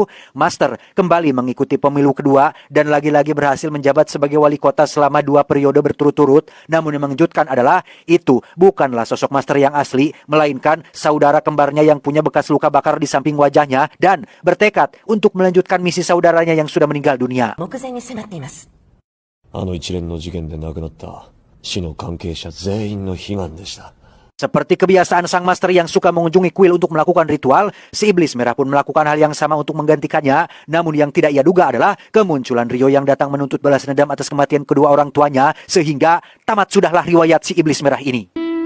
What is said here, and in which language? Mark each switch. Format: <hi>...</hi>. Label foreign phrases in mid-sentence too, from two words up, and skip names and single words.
<id>Master kembali mengikuti pemilu kedua dan lagi-lagi berhasil menjabat sebagai wali kota selama 2 periode berturut-turut. Namun yang mengejutkan adalah itu bukanlah sosok master yang asli, melainkan saudara kembarnya yang punya bekas luka bakar di samping wajahnya dan bertekad untuk melanjutkan misi saudaranya yang sudah meninggal dunia.</id> <ja>あの一連の事件で亡くなった死の関係者全員の悲願でした。</ja> <id>Seperti kebiasaan sang master yang suka mengunjungi kuil untuk melakukan ritual, si iblis merah pun melakukan hal yang sama untuk menggantikannya. Namun yang tidak ia duga adalah kemunculan Ryo yang datang menuntut balas dendam atas kematian kedua orang tuanya, sehingga tamat sudahlah riwayat si iblis merah ini.</id>